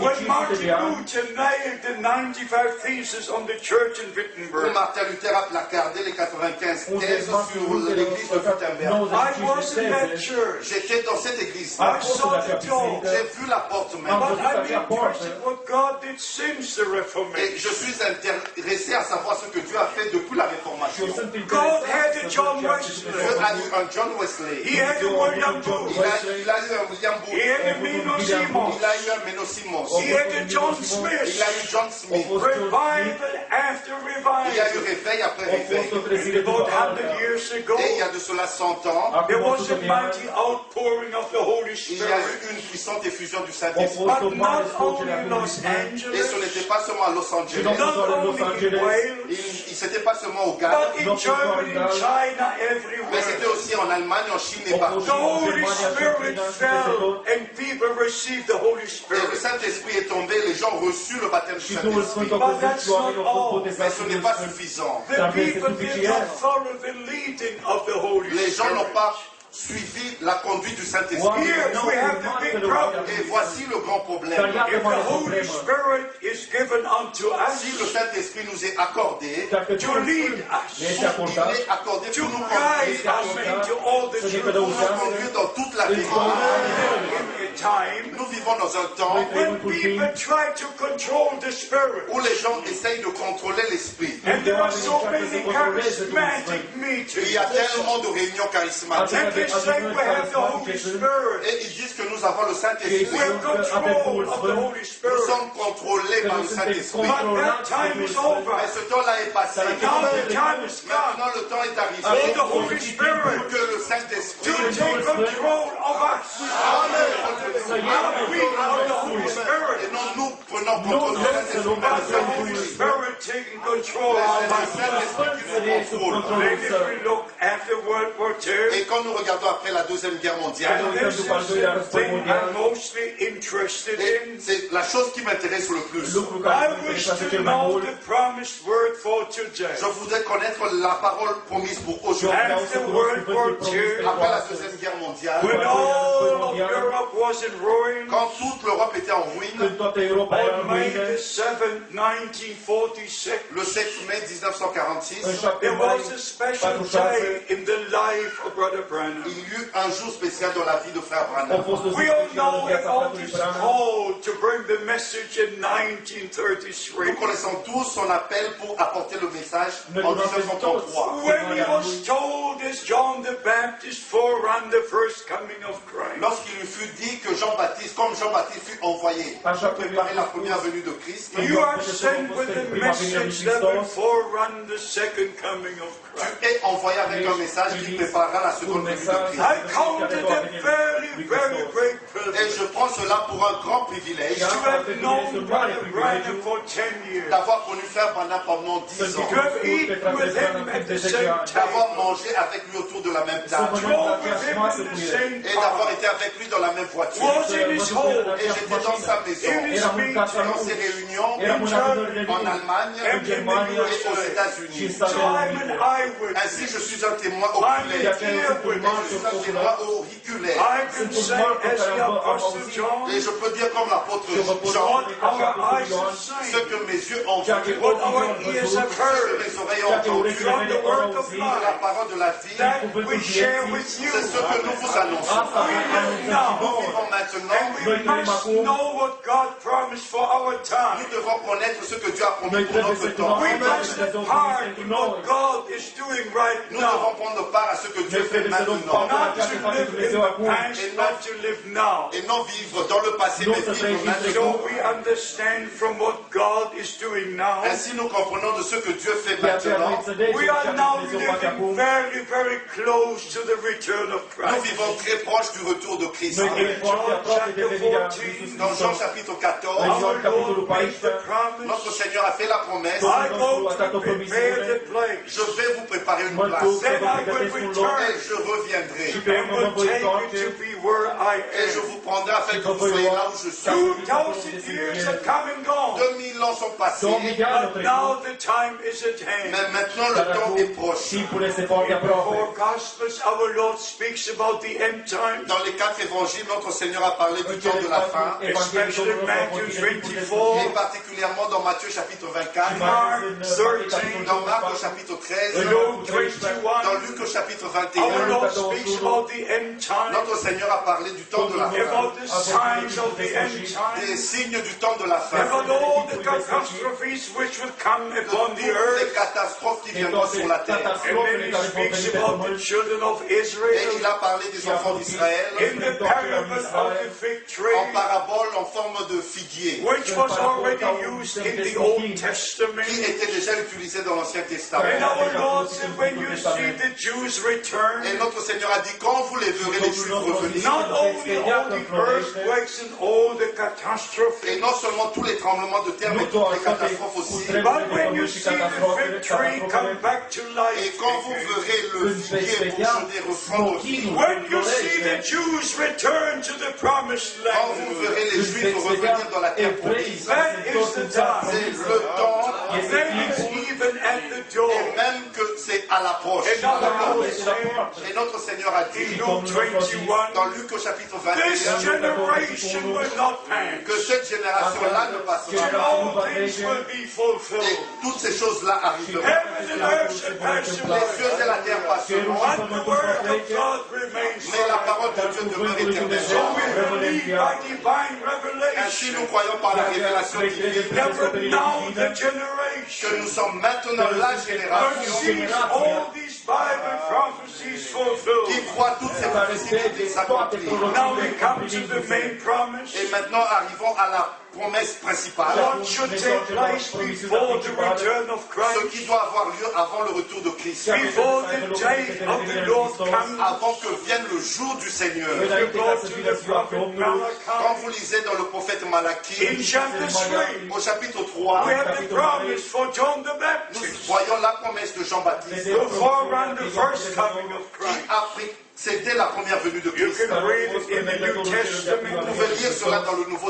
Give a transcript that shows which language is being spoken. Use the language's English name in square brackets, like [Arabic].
[English] when Martin Luther nailed the 95 theses on the church in [French] où [English] Wittenberg. [French] Martin Luther a placardé les 95 thèses sur l'église de Wittenberg. [English] I was in that church. [French] J'étais dans cette église. [English] I saw the door. [French] J'ai vu la porte même. [English] But I'm interested in what God did since the [French] Et [English] Reformation. [French] je suis intéressé à savoir ce que Dieu a fait depuis la Réformation. [English] God had a John Wesley. [French] Dieu a eu un John Wesley. [English] He had a William Booth. [French] Il a eu un William Booth. [English] He had a Mino Simons. [French] Il a eu un Menno Simons. [English] He had a John [French] Il [English] Smith. [French] a eu John Smith. [English] Revival after [French] Il y a eu [English] revival. [French] réveil après réveil. [English] And about 100 years ago, [French] Et il y a de cela 100 ans, [English] there was a mighty outpouring of the Holy [French] il y a eu [English] Spirit. [French] une puissante effusion du Saint-Esprit. [English] But not only in Los [French] Et ce [English] Angeles, [French] n'était pas seulement à Los Angeles. [English] not only in Wales, [French] C'était pas seulement au Ghana, [English] but in Germany, in China, [French] mais c'était [English] everywhere. [French] aussi en Allemagne, en Chine et partout. [English] The Holy Spirit fell and people received the Holy [French] Et le [English] Spirit. [French] Saint-Esprit est tombé, les gens ont reçu le baptême du Saint-Esprit. [English] But that's not all. [French] Mais ce n'est pas suffisant. [English] The people did not follow the leading of the Holy [French] Les gens n'ont [English] Spirit. [French] pas suivi la conduite du Saint-Esprit. [English] Here we have the big problem. [French] Et voici le grand problème. [English] If the Holy Spirit is given unto [French] Si le [English] us [French] Saint-Esprit nous est accordé, [English] to lead us, [French] il est accordé [English] to [French] pour nous [English] guide [French] conduire, [English] us into all the [French] pour [English] truth. [French] nous conduire dans toute la vérité. [English] In a time [French] Nous vivons dans un temps [English] when people try to control the Spirit, [French] où les gens essayent de contrôler l'esprit. [English] and there are so many charismatic [French] Il [English] meetings, [French] y a tellement de réunions charismatiques. [English] and they say we have the Holy Spirit. [French] Et ils disent que nous avons le Saint-Esprit. [English] We're control of the Holy [French] Nous [English] Spirit. [French] sommes contrôlés par le Saint-Esprit. [English] But that time is over. [French] Mais ce temps-là est passé. [English] Now the time is come [French] Maintenant, le temps est [English] for [French] arrivé [English] the Holy Spirit [French] pour que le [English] to [French] Saint-Esprit [English] take control of us. Not we are the Holy [French] et [English] Spirit, [French] non nous prenons contrôle du Saint-Esprit, mais [English] but [French] le [English] the Holy [French] Saint-Esprit. [English] Spirit taking control of [French] C'est le [English] us. [French] Saint-Esprit qui nous contrôle. [English] Then if we look after World War II, [French] Et quand nous regardons après la Deuxième Guerre mondiale, [English] and this is the thing I'm mostly interested [French] et [English] in, [French] c'est la chose qui m'intéresse le plus. [English] I wish to know the promised word for today. [French] Je voudrais connaître la parole promise pour aujourd'hui. [English] After World War II, [French] Après la Deuxième Guerre mondiale, [English] when all of Europe was in ruin, [French] quand toute l'Europe était en ruine, [English] on May the 7th, 1947, 1946, [French] Le 7 mai 1946, [English] there was a special day in the life of Brother Branham. [French] il y eut un jour spécial dans la vie de frère Branham. [English] We all know about his call to bring the message in 1933. [French] Nous connaissons tous son appel pour apporter le message en 1933. [English] When he was told as John the Baptist forerun the first coming of Christ. [French] Lorsqu'il lui fut dit que Jean-Baptiste, comme Jean-Baptiste fut envoyé pour préparer la première venue de Christ, [English] You are sent with a message that will forerun the second coming of [French] tu [English] Christ. [French] es envoyé avec un message qui préparera la seconde venue de Christ. [English] I count it a very, very great [French] Et [English] privilege [French] je prends cela pour un grand privilège [English] to have known Brother Branham for 10 years, [French] d'avoir connu frère Branham pendant 10 ans, [English] to have eaten with him at the same [French] d'avoir [English] table, [French] mangé avec lui autour de la même table [English] drove with him in the same [French] et d'avoir [English] car, [French] été avec lui dans la même voiture. [English] was in his home, [French] Et j'étais dans sa maison, [English] in his [French] dans [English] meetings, [French] ses réunions en Allemagne [English] and in the [French] et aux [English] USA. [French] États-Unis. [English] So I'm an eyewitness. [French] Ainsi, je suis un témoin [English] I'm [French] oculaire. [English] an earwitness. [French] Je suis un témoin auriculaire. [English] I can say as the Apostle John, [French] Et je peux dire comme l'apôtre Jean, [English] what our eyes have [French] ce [English] seen, [French] que mes yeux ont vu, [English] what our ears have [French] ce que [English] heard, [French] mes oreilles ont entendu, [English] from the word of [French] de la [English] life, [French] parole de la vie, [English] that we share with you. [French] c'est ce que nous vous annonçons. Nous [English] Now, [French] vivons maintenant, [English] and we must know what God promised for our time. [French] nous devons connaître ce que Dieu a promis pour notre temps. [English] We must have part in what God is doing right [French] Nous [English] now. [French] devons prendre part à ce que Dieu fait maintenant. [English] Not to live in the past, not to live now. [French] Et non vivre dans le passé, mais vivre maintenant. [English] So we understand from what God is doing now. [French] Ainsi, nous comprenons de ce que Dieu fait maintenant. [English] We are now living very, very close to the return of [French] Nous [English] Christ. [French] vivons très proche du retour de Christ. [English] In John chapter 14, [French] Dans Jean chapitre 14, [English] our Lord made the promise, [French] notre Seigneur a fait la promesse, [English] I go to prepare the place, [French] je vais vous préparer une place [English] then I will return [French] et je reviendrai [English] and will take you to be where I [French] et je [English] am. [French] vous prendrai afin que vous soyez là où je suis. [English] 2,000 years have come and gone, [French] 2000 ans sont passés, [English] but now the time is at hand. [French] mais maintenant le temps est proche. [English] In the four Gospels, our Lord speaks about the end times, [French] Dans les 4 évangiles, notre Seigneur a parlé du temps de la fin, [English] especially Matthew 24, [French] et particulièrement dans Matthieu chapitre 24, [English] Mark 13, [French] dans Marc au chapitre 13, [English] Luke [French] dans [English] 21. [French] Luc au chapitre [English] Our [French] 21. [English] Lord speaks about the end times, [French] Notre Seigneur a parlé du temps de la fin, [English] about the signs of the end [French] des [English] times, [French] signes du temps de la fin, [English] about all the catastrophes which will come [French] de [English] upon [French] toutes [English] the [French] les [English] earth. [French] catastrophes qui viendront sur la terre. [English] And then he speaks about the children of [French] Et il [English] Israel [French] a parlé des enfants d'Israël [English] in the parable of the fig tree, [French] en parabole en forme de figuier, [English] which was already used in the Old Testament. [French] qui était déjà utilisé dans l'Ancien [English] And [French] Testament. [English] our Lord said, when you see the Jews return, [French] Et notre Seigneur a dit, quand vous les verrez les Juifs revenir, [English] not only all the earthquakes and all the [French] et [English] catastrophes, [French] non seulement tous les tremblements de terre, mais toutes les catastrophes aussi, [English] but when you see the fig tree come back to [French] et [English] life, [French] quand vous verrez le figuier bourgeonner reprendre vie, [English] when you see the Jews return to the promised [French] quand vous [English] land, [French] verrez les Juifs revenir dans la terre promise, [English] that is the time. [French] c'est le temps, [English] Then it's even at the [French] et [English] door. [French] même que c'est à l'approche. [English] And our Lord said [French] Et notre Seigneur a [English] in [French] dit, [English] Luke 21, [French] dans Luc au chapitre [English] this [French] 21, [English] generation will not pass. [French] que cette génération-là ne passera pas. [English] All things will be [French] Et [English] fulfilled. [French] toutes ces choses-là arriveront. [English] Heaven and earth shall pass [French] Les [English] away, [French] cieux et la terre passeront, [English] but the word of God remains [French] mais la [English] forever. [French] parole de Dieu demeure [English] So we [French] éternellement. [English] believe by divine [French] Ainsi, nous [English] revelation [French] croyons par la révélation divine [English] that we're now the [French] que [English] generation [French] nous sommes maintenant la [English] that [French] génération [English] sees all these Bible prophecies [French] qui [English] fulfilled. [French] croit toutes ces prophéties qui s'accomplissent. [English] Now we come to the main promise. [French] Et maintenant, arrivons à la promesse principale, [English] What should take place before the return of [French] ce [English] Christ? [French] qui doit avoir lieu avant le retour de Christ, [English] Before the day of the Lord comes? [French] avant que vienne le jour du Seigneur. [English] If you go to the prophet [French] Quand [English] Malachi, [French] vous lisez dans le prophète Malachie, [English] in chapter 3, [French] au chapitre 3, [English] we have the promise for John the [French] nous [English] Baptist, [French] voyons la promesse de Jean-Baptiste [English] to forerun the first coming of [French] qui [English] Christ. [French] a C'était la première venue de [English] You [French] Christ. [English] can read it in the New [French] Vous [English] Testament, [French] pouvez lire cela dans le Nouveau